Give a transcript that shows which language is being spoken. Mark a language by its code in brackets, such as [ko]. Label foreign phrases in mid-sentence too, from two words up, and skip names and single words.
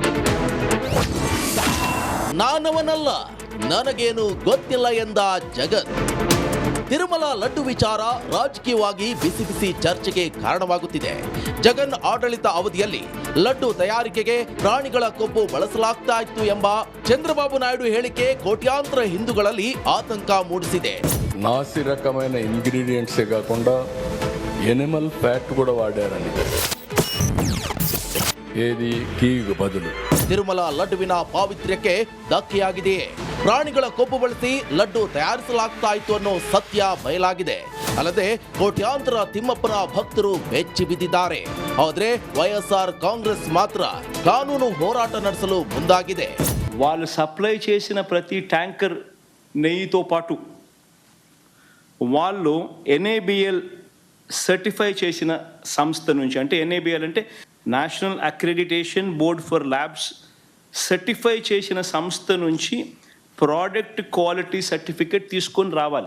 [kn] ನಾನವನಲ್ಲ, ನನಗೇನು ಗೊತ್ತಿಲ್ಲ ಎಂದ ಜಗನ್. ತಿರುಮಲ ಲಡ್ಡು ವಿಚಾರ ರಾಜಕೀಯವಾಗಿ ಬಿಸಿ ಬಿಸಿ ಚರ್ಚೆಗೆ ಕಾರಣವಾಗುತ್ತಿದೆ. ಜಗನ್ ಆಡಳಿತ ಅವಧಿಯಲ್ಲಿ ಲಡ್ಡು ತಯಾರಿಕೆಗೆ ಪ್ರಾಣಿಗಳ ಕೊಬ್ಬು ಬಳಸಲಾಗ್ತಾ ಇತ್ತು ಎಂಬ ಚಂದ್ರಬಾಬು ನಾಯ್ಡು ಹೇಳಿಕೆ ಕೋಟ್ಯಾಂತರ ಹಿಂದೂಗಳಲ್ಲಿ ಆತಂಕ ಮೂಡಿಸಿದೆ. [te] నాసి రకమైన ఇంగ్రీడియంట్సే కాకుండా [en] animal fat [te] కూడా వాడారని, ఏది [kn] ಘೀಗೆ ಬದಲು. ತಿರುಮಲ ಲಡ್ಡುವಿನ ಪಾವಿತ್ರ್ಯಕ್ಕೆ ಧಕ್ಕೆಯಾಗಿದೆಯೇ? ಪ್ರಾಣಿಗಳ ಕೊಬ್ಬು ಬಳಸಿ ಲಡ್ಡು ತಯಾರಿಸಲಾಗ್ತಾ ಇತ್ತು ಅನ್ನೋ ಸತ್ಯ ಬಯಲಾಗಿದೆ. ಅಲ್ಲದೆ ಕೋಟ್ಯಾಂತರ ತಿಮ್ಮಪ್ಪನ ಭಕ್ತರು ಬೆಚ್ಚಿ ಬಿದ್ದಿದ್ದಾರೆ. ಆದ್ರೆ వైఎస్ఆర్ ಕಾಂಗ್ರೆಸ್ ಮಾತ್ರ ಕಾನೂನು ಹೋರಾಟ ನಡೆಸಲು ಮುಂದಾಗಿದೆ. [te] వాళ్ళు సప్లై చేసిన ప్రతి ట్యాంకర్ నెయ్యితో పాటు వాళ్ళు NABL సర్టిఫై చేసిన సంస్థ నుంచి, అంటే NABL అంటే [en] National Accreditation Board for Labs certify [te] చేసిన సంస్థ నుంచి [en] product quality certificate [te] తీసుకొని రావాలి.